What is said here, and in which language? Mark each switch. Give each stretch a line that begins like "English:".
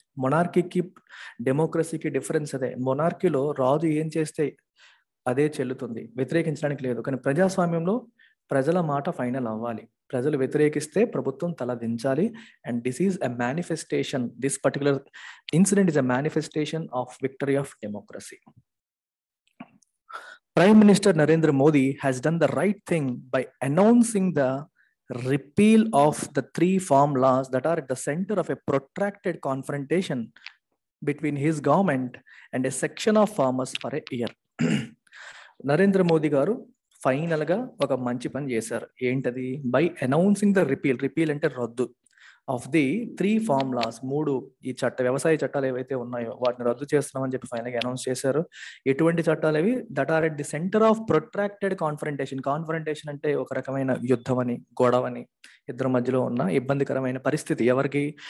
Telugu: మొనార్కీకి డెమోక్రసీకి difference అదే. మొనార్కీలో రాజు ఏం చేస్తే అదే చెల్లుతుంది, వ్యతిరేకించడానికి లేదు. కానీ ప్రజాస్వామ్యంలో ప్రజల మాట ఫైనల్ అవ్వాలి. ప్రజలు వ్యతిరేకిస్తే ప్రభుత్వం తల దించాలి.
English: And this is a manifestation, this particular incident is a manifestation of victory of democracy. Prime Minister Narendra Modi has done the right thing by announcing the repeal of the 3 farm laws that are at the center of a protracted confrontation between his government and a section of farmers for a year.
Telugu: Narendra Modi గారు final గా ఒక మంచి పని చేశారు. ఏంటది?
English: by announcing the repeal
Telugu: అంటే రద్దు of the 3 farm laws, 3 ఈ వ్యవసాయ చట్టాలు ఏవైతే ఉన్నాయో వాటిని రద్దు చేస్తున్నామని చెప్పి ఫైనల్ గా అనౌన్స్ చేశారు. ఎటువంటి చట్టాలు అవి?
English: That are at the center of protracted confrontation.
Telugu: Confrontation అంటే ఒక రకమైన యుద్ధం అని, గొడవని, ఇద్దరి మధ్యలో ఉన్న ఇబ్బందికరమైన పరిస్థితి. ఎవరికి?